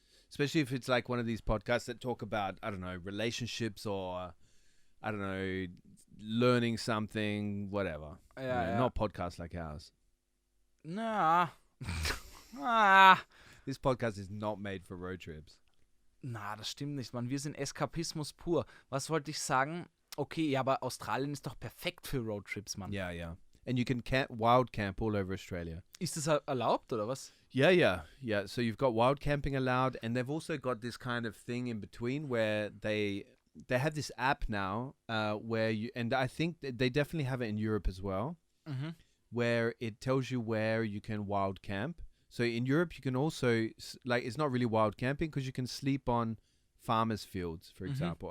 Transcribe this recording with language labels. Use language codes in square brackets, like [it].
[en] Especially if it's like one of these podcasts that talk about, I don't know, relationships or, I don't know, learning something, whatever. [de] Ja, [en] You know, [de] ja. [en] Not podcasts like ours. [de] Na. [en] This podcast is not made for road trips. [de] Na, das stimmt nicht, Mann. Wir sind Eskapismus pur. Was wollte ich sagen? Okay, ja, aber Australien ist doch perfekt für Roadtrips, Mann. [en] Yeah. And you can wild camp all over Australia. [de] Ist das erlaubt, oder was? [en] Yeah. So you've got wild camping allowed, and they've also got this kind of thing in between where they have this app now where you, and I think they definitely have it in Europe as well, where it tells you where you can wild camp. So in Europe, you can also, like, it's not really wild camping because you can sleep on farmers' fields, for example.